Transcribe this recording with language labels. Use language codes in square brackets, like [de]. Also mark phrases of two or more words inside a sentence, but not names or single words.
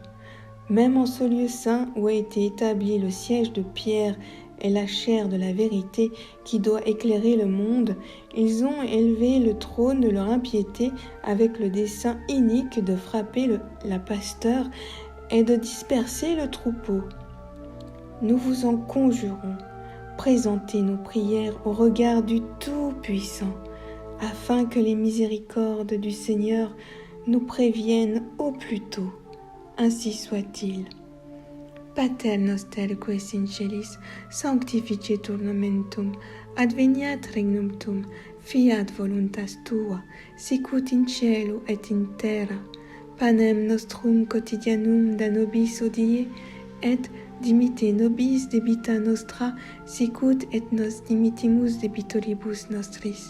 [fr] Même en ce lieu saint où a été établi le siège de Pierre et la chaire de la vérité qui doit éclairer le monde, ils ont élevé le trône de leur impiété avec le dessein inique de frapper la pasteur et de disperser le troupeau. Nous vous en conjurons, présentez nos prières au regard du Tout-Puissant, afin que les miséricordes du Seigneur nous préviennent au plus tôt. Ainsi soit-il. [la] Pater noster qui in celis, sanctificetur nomen tuum, adveniat regnum tuum, fiat voluntas tua, sicut in cielo et in terra. Panem nostrum quotidianum da nobis hodie, et dimitte nobis debita nostra, sicut et nos dimittimus debitoribus nostris.